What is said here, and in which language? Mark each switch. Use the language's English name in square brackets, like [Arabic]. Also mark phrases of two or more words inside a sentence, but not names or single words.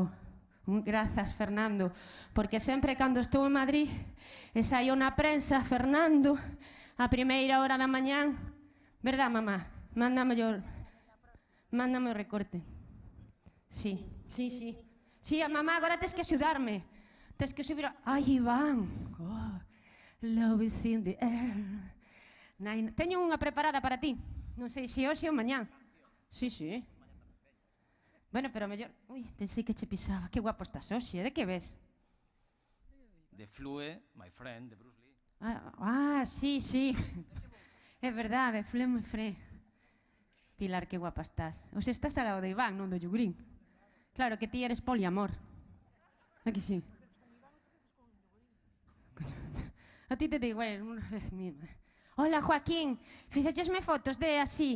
[Galician] Grazas, Fernando, porque sempre cando estou en Madrid e saio na prensa, Fernando, a primeira hora da mañán, verdad, mamá? Mándame o recorte. Sí. Sí, a mamá, agora tes que axudarme. Tes que subir a... Ai, Iván! [English] Oh, Love is in the air. [Galician] Teño unha preparada para ti. Non sei se hoxe ou mañá. Sí, sí. Bueno, pero mellor... Ui, pensei que che pisaba. Que guapo estás hoxe, de que ves? De Flue, My Friend, de Bruce Lee. Sí, sí. É verdade, Flue, my friend. Pilar, que guapa estás. Hoxe estás ao lado de Iván, non do Yugrín. Claro que ti eres poliamor. Aquí sí. [Spanish] A ti te digo, hola, [Galician] Joaquín, fixachesme fotos de así.